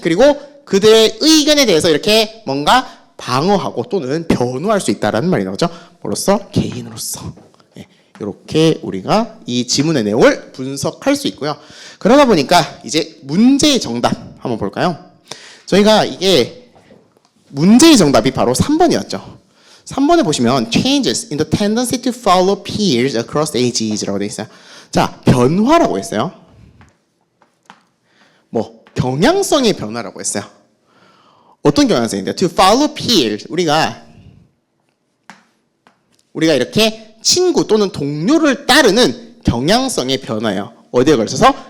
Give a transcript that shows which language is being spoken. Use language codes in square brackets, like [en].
[ko] 그리고 그들의 의견에 대해서 이렇게 뭔가 방어하고 또는 변호할 수 있다라는 말이 나오죠. 뭐로써? 개인으로서. 이렇게 우리가 이 지문의 내용을 분석할 수 있고요. 그러다 보니까 이제 문제의 정답 한번 볼까요? 저희가 이게 문제의 정답이 바로 3번이었죠. 3번에 보시면 [en] changes in the tendency to follow peers across ages [ko] 라고 되어 있어요. 자, 변화라고 했어요. 뭐 경향성의 변화라고 했어요. 어떤 경향성인데요? [en] To follow peers. [ko] 우리가 이렇게 친구 또는 동료를 따르는 경향성의 변화예요. 어디에 걸쳐서?